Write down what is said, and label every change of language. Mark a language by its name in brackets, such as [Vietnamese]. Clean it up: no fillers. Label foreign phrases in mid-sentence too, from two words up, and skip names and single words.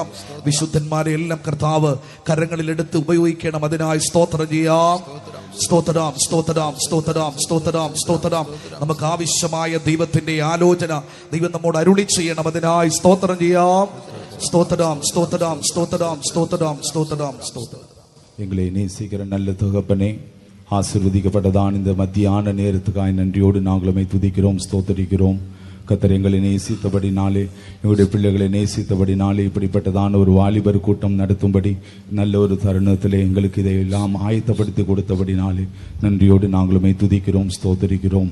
[Malayalam] വിശുദ്ധന്മാരെ എല്ലാം കർത്താവ് കരങ്ങളിലെടുത്ത് ഉപയോഗിക്കണം. അതിനായി സ്തോത്രം ചെയ്യാം. സ്തോത്രം, സ്തോത്രം, സ്തോത്രം, സ്തോത്രം, സ്തോത്രം. നമുക്ക് ആവശ്യമായ ദൈവത്തിന്റെ ആലോചന ദൈവം നമ്മോട് അരുളി ചെയ്യണം. അതിനായി സ്തോത്രം ചെയ്യാം. സ്തോത്രം, സ്തോത്രം, സ്തോത്രം, സ്തോത്രം, സ്തോത്രം, സ്തോത്രം. [Tamil] எங்களை நேசிக்கிற நல்ல தகப்பனே, ஆசீர்வதிக்கப்பட்டதான் இந்த மத்தியான நேரத்துக்காய் நன்றியோடு நாங்களுமே துதிக்கிறோம், ஸ்தோத்தரிக்கிறோம். கர்த்தர் எங்களை நேசித்தபடினாலே, எங்களுடைய பிள்ளைகளை நேசித்தபடினாலே இப்படிப்பட்டதான ஒரு வாலிபர் கூட்டம் நடத்தும்படி நல்ல ஒரு தருணத்திலே எங்களுக்கு இதையெல்லாம் ஆயத்தப்படுத்தி கொடுத்தபடினாலே நன்றியோடு நாங்களுமே துதிக்கிறோம், ஸ்தோத்தரிக்கிறோம்.